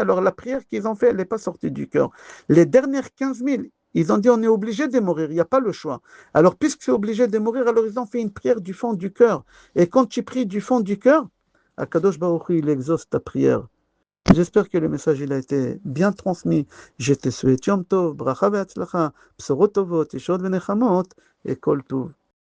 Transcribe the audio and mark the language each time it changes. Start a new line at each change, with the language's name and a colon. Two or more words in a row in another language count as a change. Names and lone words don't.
French: Alors la prière qu'ils ont faite, elle n'est pas sortie du cœur. Les dernières 15 000, ils ont dit, on est obligé de mourir, il n'y a pas le choix. Alors, puisque c'est obligé de mourir, alors ils ont fait une prière du fond du cœur. Et quand tu pries du fond du cœur,
Hebrew: הקדוש ברוך הוא,
French: il exauce ta prière. J'espère que le message il a été bien transmis. Je te souhaite
Hebrew: יום טוב, ברכה והצלחה, בשורות טובות, ישועות ונחמות
French: et
Hebrew: כל טוב.